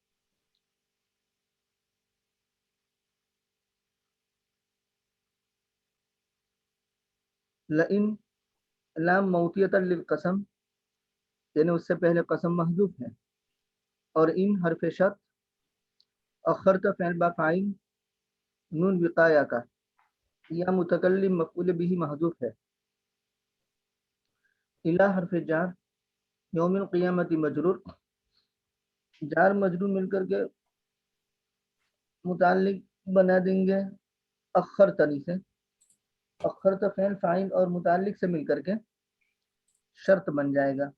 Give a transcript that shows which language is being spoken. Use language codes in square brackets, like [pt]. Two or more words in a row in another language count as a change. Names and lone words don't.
[ar] لئن لام موتیۃ للقسم، [ur] یعنی اس سے پہلے قسم محذوف ہے، اور ان حرف شرط، اخرت فعل با فاعل، نون وقایا کا، یا متکلم مفعول بھی محذوف ہے. الا حرف جار، [ar] یوم القیامت [ur] مجرور، جار مجرور مل کر کے متعلق بنا دیں گے اخرتنی سے، اخرت فعل فاعل اور متعلق سے مل کر کے شرط بن جائے گا.